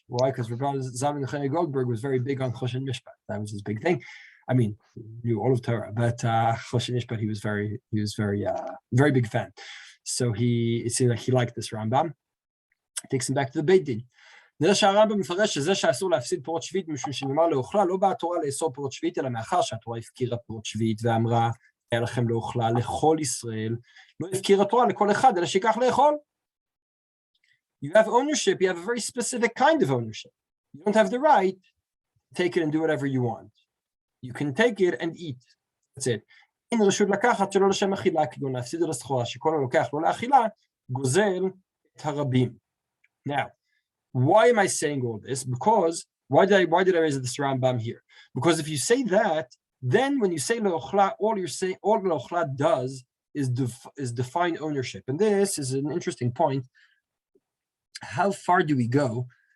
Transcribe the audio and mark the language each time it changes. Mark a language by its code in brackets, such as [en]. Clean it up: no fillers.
[en] Because Zalman Nechemia Goldberg was very big on chosh and mishpat. That was his big thing. I mean, he knew all of Torah, but chosh and mishpat, he was very big fan. So it seemed like he liked this Rambam. Takes him back to the Beit Din. [he] נראה שהרמב"ם מפרש שזה שאסור להפסיד פירות שביעית משום שנאמר לאוכלה, לא באה התורה לאסור פירות שביעית, אלא מאחר שהתורה הפקירה פירות שביעית ואמרה, היה לכם לאוכלה לכל ישראל, לא הפקירה התורה לכל אחד, אלא שיקח לאכול. [en] You have ownership, you have a very specific kind of ownership. You don't have the right to take it and do whatever you want. You can take it and eat. That's it. [he] אין רשות לקחת שלא לשם אכילה, כגון להפסיד על הסחורה, שכל הלוקח לא לאכילה, גוזל את הרבים. [en] Now, why am I saying all this? Because why did I raise this Rambam here? Because if you say that, then when you say le'ochla, all le'ochla does is define ownership, and this is an interesting point. How far do we go?